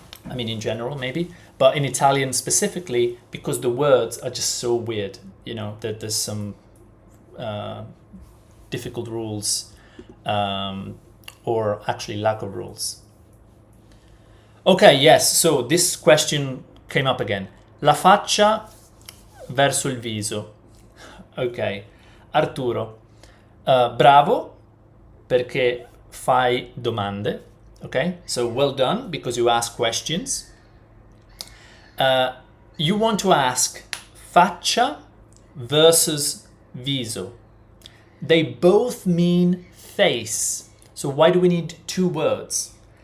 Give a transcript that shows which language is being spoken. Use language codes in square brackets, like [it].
[en] I mean, in general, maybe, but in Italian specifically, because the words are just so weird. That there's some difficult rules or actually lack of rules. Okay, yes, so this question came up again. [it] La faccia verso il viso. Ok, Arturo, bravo perché fai domande. [en] Okay, so well done because you ask questions. You want to ask faccia versus viso. They both mean face. So why do we need two words?